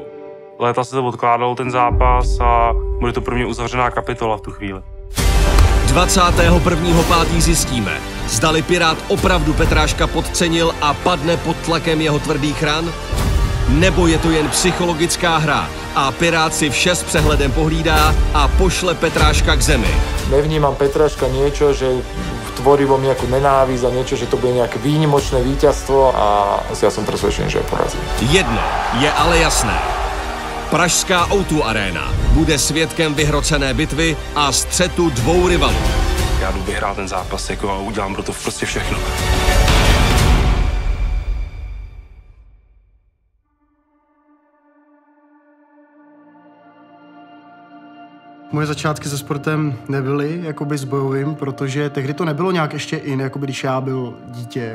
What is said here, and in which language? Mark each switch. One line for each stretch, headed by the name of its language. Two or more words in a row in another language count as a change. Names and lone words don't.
Czech: Léta se to odkládal ten zápas a bude to pro mě uzavřená kapitola v tu chvíli. 21.5. zjistíme, zdali Pirát opravdu Petráška podcenil a padne pod tlakem jeho tvrdých ran? Nebo je to jen psychologická hra a Pirát si vše s přehledem pohlídá a pošle Petráška k zemi?
Slovak: Nevnímam Petráška niečo, že tvorí vo mne nejakú nenávisť a niečo, že to bude nejaké výnimočné víťazstvo a ja som presvedčený, že ho porazí.
Czech: Jedno je ale jasné. Pražská O2 Arena bude svědkem vyhrocené bitvy a střetu dvou rivalů. Já jdu vyhrát ten zápas jako a udělám pro to prostě všechno. Moje začátky se sportem nebyly jakoby s bojovým, protože tehdy to nebylo nějak ještě in, jakoby když já byl dítě.